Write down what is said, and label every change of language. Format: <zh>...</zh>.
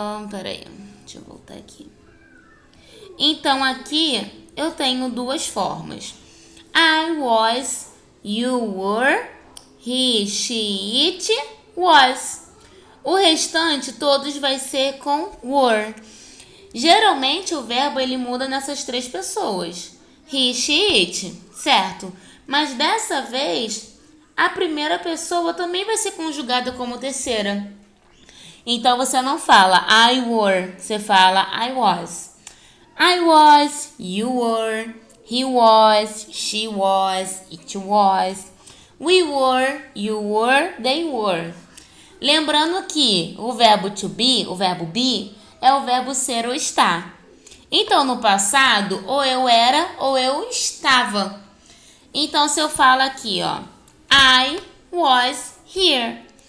<pt>Peraí, deixa eu voltar aqui. Então, aqui, eu tenho duas formas.</pt> <en>I was, you were, he, she, it, was.</en> <pt>O restante, todos vai ser com were. Geralmente, o verbo ele muda nessas três pessoas.</pt> <en>He, she, it,</en> <pt>certo? Mas dessa vez, a primeira pessoa também vai ser conjugada como terceira. Então, você não fala</pt> <en>I were,</en> <pt>você fala</pt> <en>I was. I was, you were, he was, she was, it was, we were, you were, they were.</en> <pt>Lembrando que o verbo to be, o verbo be, é o verbo ser ou estar. Então, no passado, ou eu era ou eu estava. Então, se eu falo aqui, ó,</pt> <en>I was here.</en>